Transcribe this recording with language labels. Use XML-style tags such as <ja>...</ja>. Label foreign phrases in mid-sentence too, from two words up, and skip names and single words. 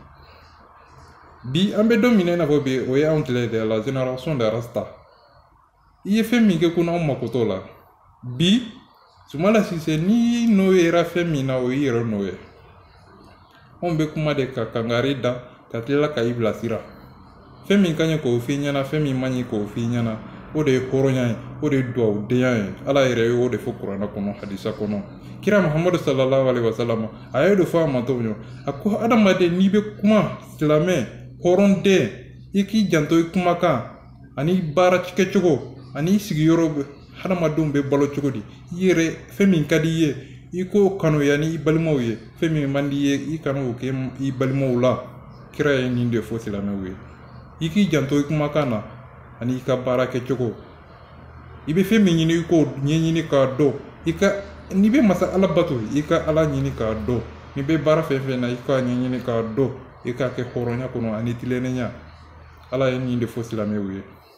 <bm>Bi an bɛ don min na i n'a fɔ bi o ye anw tile de</bm> <fr>la génération de</fr> <bm>Rasta i ye fɛn min kɛ kunun anw mako t'o la bi Soumaïla Cissé n'i n'o yera fɛn min na o y'i yɛrɛ n'o ye. Anw bɛ kuma de ka kangari da ka tila ka i bilasira fɛn min ka ɲi k'o f'i ɲɛna fɛn min man ɲi k'o f'i ɲɛna o de ye hɔrɔnya ye o de ye duwawudenya ye Ala yɛrɛ ye o de fɔ kuranɛ kɔnɔ hadisa kɔnɔ kira Muhamadu</bm> <ar>صلى الله عليه وسلم</ar> <bm>a ye de fɔ a ma cogo min a ko adamaden n'i bɛ kuma silamɛ hɔrɔnden i k'i janto i kumakan ani baara kɛcogo ani i sigiyɔrɔ hadamadenw bɛ balo cogo di i yɛrɛ fɛn min ka di i ye i k'o kanuya ni i balimaw ye fɛn min man di i ye i kana o kɛ i balimaw la kira ye nin de fɔ silamɛw ye i k'i janto i kumakan na ani i ka baara kɛcogo i bɛ fɛn min ɲini i k'o ɲɛɲini k'a dɔn n'i bɛ masa Ala bato i ka Ala ɲini k'a dɔn n'i bɛ baara fɛn fɛn na i k'a ɲɛɲini k'a dɔn i k'a kɛ hɔrɔnya kɔnɔ ani tilennenya Ala ye nin de fɔ silamɛw ye.</bm>